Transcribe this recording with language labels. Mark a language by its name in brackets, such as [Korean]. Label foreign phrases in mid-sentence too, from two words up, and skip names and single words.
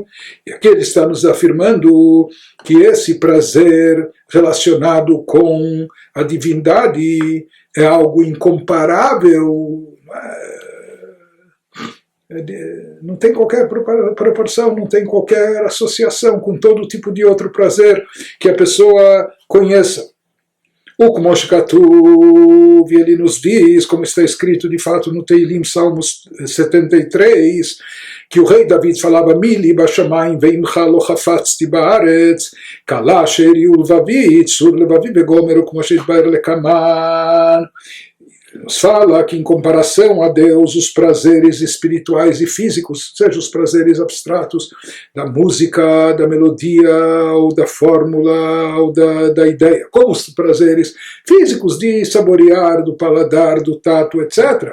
[Portuguese] E aqui ele está nos afirmando que esse prazer relacionado com a divindade é algo incomparável, não tem qualquer proporção, não tem qualquer associação com todo tipo de outro prazer que a pessoa conheça. O [Hebrew] כמו שכתוב, [Portuguese] ele nos diz, como está escrito de fato no Teilim, Salmos 73, que o rei David falava: [Hebrew] מי לי בשמים ועמך לא חפצתי בארץ, כלה שארי ולבבי, צור לבבי בגומר וכמו שיתבאר לקמן. [Portuguese] Nos fala que em comparação a Deus, os prazeres espirituais e físicos, seja os prazeres abstratos da música, da melodia, ou da fórmula, ou da ideia, como os prazeres físicos de saborear, do paladar, do tato, etc.